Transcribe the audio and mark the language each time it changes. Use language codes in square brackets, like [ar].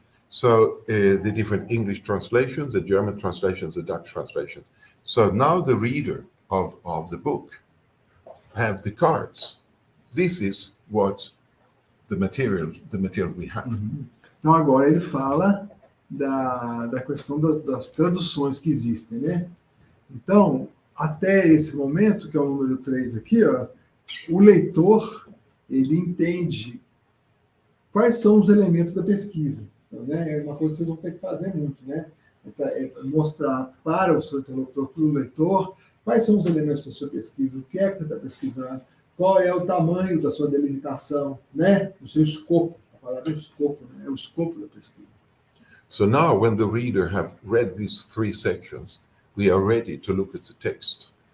[en] So the different English translations, the German translations, the Dutch translation. So now the reader of the book have the cards. This is what the material we have. [pt] Então agora ele fala da questão das traduções que existem, né? Então, até esse momento, que é o número 3 aqui, ó, o leitor, ele entende quais são os elementos da pesquisa. Então, né, é uma coisa que vocês vão ter que fazer muito, né? É mostrar para o seu interlocutor, para o leitor, quais são os elementos da sua pesquisa, o que é que você está pesquisando, qual é o tamanho da sua delimitação, né? O seu escopo, a palavra é escopo, né? É o escopo da pesquisa. [en] So now when the reader have read these 3 sections, we are ready to look at the text.